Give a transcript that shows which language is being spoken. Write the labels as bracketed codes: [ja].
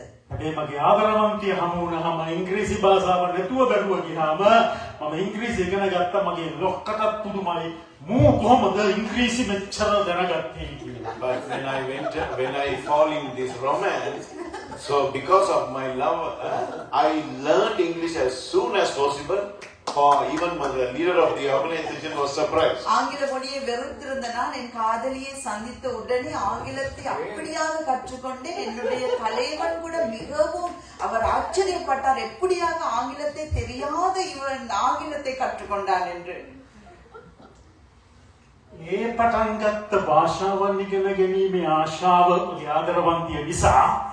[si] හැබැයි මගේ ආදරවන්තිය හමු වුණාම ඉංග්‍රීසි භාෂාව නැතුව බැලුවා ගියාම මම ඉංග්‍රීසි ඉගෙන ගත්තා. මගේ ලොක්කටත් පුදුමයි මූ කොහොමද ඉංග්‍රීසි මෙච්චර දැනගත්තේ කියලා. [en] But when I fall in this romance, so because of my love, I learned English as soon as possible. Even the leader of the organization was surprised. [ta] ஆங்கில மொழியை வெறுத்திருந்த நான் என் காதலியை சந்தித்த உடனே ஆங்கிலத்தை அப்படியாக கற்றுக்கொண்டேன். என்னுடைய தலைவன் கூட மிகவும் அவர் ஆச்சரியப்பட்டார், எப்படியாக ஆங்கிலத்தை தெரியாத இவன் ஆங்கிலத்தை கற்றுக்கொண்டான் என்று. [si] ඒ පටන් ගත්ත භාෂාවන් ඉගෙන ගැනීමේ ආශාව මගේ ආදරවන්තිය නිසා